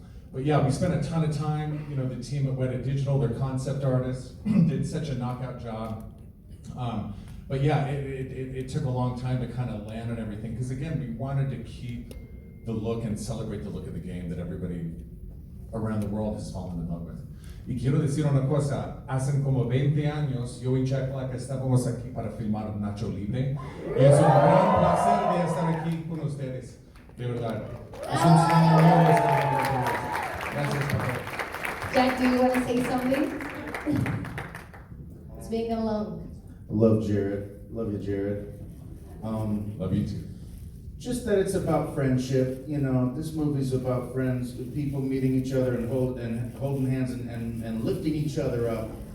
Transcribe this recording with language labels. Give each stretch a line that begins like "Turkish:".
English: But yeah, we spent a ton of time, you know, the team at Weta Digital, their concept artists, did such a knockout job. But yeah, it took a long time to kind of land on everything, because again, we wanted to keep the look and celebrate the look of the game that everybody around the world has fallen in love with.
Spanish: Y quiero decir una cosa, hace como 20 años yo y Jack Black estábamos aquí para filmar Nacho Libre. Y es un gran placer de estar aquí con ustedes, de verdad. Es un sueño mío estar con ustedes. Gracias por todo.
English: Jack, do you want to say something? It's being alone. I love Jared. Love you, Jared. Love you too. Just that it's about friendship. You know, this movie's about friends, people meeting each other and holding hands and lifting each other up.